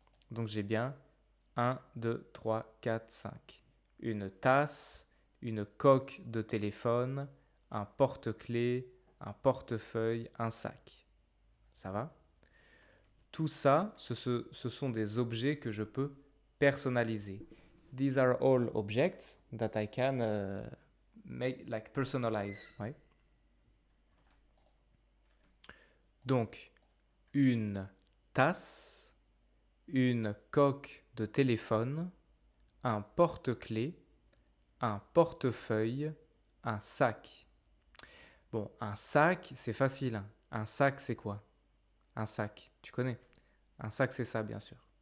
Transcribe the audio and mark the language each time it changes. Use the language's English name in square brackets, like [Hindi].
[French] Donc j'ai bien 1, 2, 3, 4, 5. Une tasse, une coque de téléphone, un porte-clés, un portefeuille, un sac. Ça va? Tout ça, ce sont des objets que je peux personnaliser. [English] These are all objects that I can personalize. [French] Ouais. Donc, une tasse, une coque de téléphone, un porte-clés, un portefeuille, un sac. Bon, un sac, c'est facile. Hein. Un sac, c'est quoi? Un sac, tu connais? Un sac, c'est ça, bien sûr.